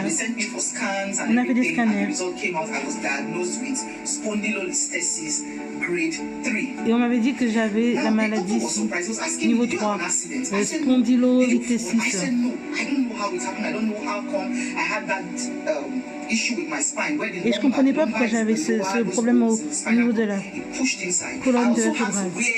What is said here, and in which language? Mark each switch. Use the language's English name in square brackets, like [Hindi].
[English] And they sent me for scans and [French] On a fait des [English] everything. And the [French] scanners. [English] result came out. I was diagnosed with spondylolisthesis grade 3. [French] Et on m'avait dit que j'avais la maladie niveau 3, spondylolithésis. [English] I said no, I don't know how it happened. I don't know how come I had that issue with my spine. Where the [French] Et je comprenais pas pourquoi j'avais ce problème au niveau de la colonne vertébrale.